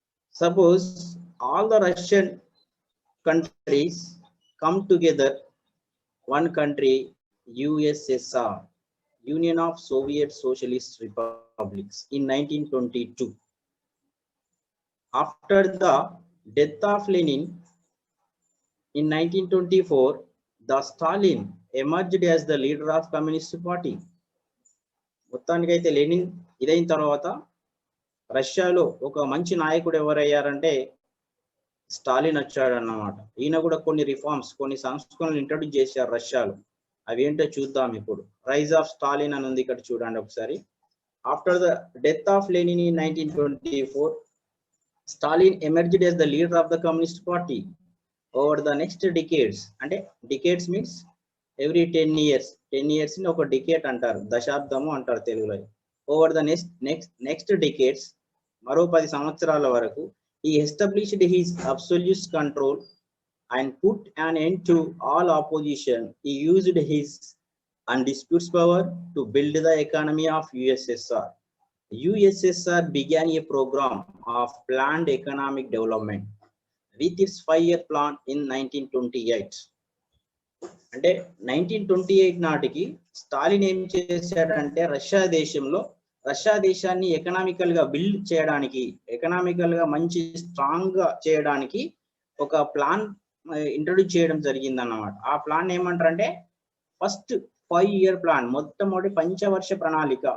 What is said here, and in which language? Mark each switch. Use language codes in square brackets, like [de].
[en] Suppose all the Russian countries come together, one country, USSR, Union of Soviet Socialist Republics, in 1922. After the death of Lenin in 1924, the Stalin emerged as the leader of Communist Party. [te] మొత్తానికైతే Lenin ఇదైన తర్వాత రష్యాలో ఒక మంచి నాయకుడు ఎవరయ్యారంటే స్టాలిన్ వచ్చాడు అన్నమాట. ఈయన కూడా కొన్ని రిఫార్మ్స్, కొన్ని సంస్కరణలు ఇంట్రడ్యూస్ చేశారు రష్యాలో. అవి ఏంటో చూద్దాం ఇప్పుడు. రైజ్ ఆఫ్ స్టాలిన్ అని ఉంది ఇక్కడ చూడండి ఒకసారి. [en] After the death of Lenin in 1924, Stalin emerged as the leader of the Communist Party. Over the next decades, అంటే decades means every 10 years, 10 years ని ఒక decade అంటారు, [te] దశాబ్దము అంటారు తెలుగులో. [en] Over the next decades, [te] మరో 10 సంవత్సరాల వరకు, [en] he established his absolute control and put an end to all opposition. He used his undisputed power to build the economy of USSR. USSR began a program of planned economic development with its 5-year plan in 1928. [te] అంటే 1928 నాటికి స్టాలిన్ ఏం చేశాడంటే Russia దేశాన్ని economical గా build చేయడానికి, economical గా మంచి strong గా చేయడానికి ఒక ప్లాన్ ఇంట్రొడ్యూస్ చేయడం జరిగింది అన్నమాట. ఆ ప్లాన్ ఏమంటారంటే ఫస్ట్ 5-year ప్లాన్, మొట్టమొదటి పంచవర్ష ప్రణాళిక.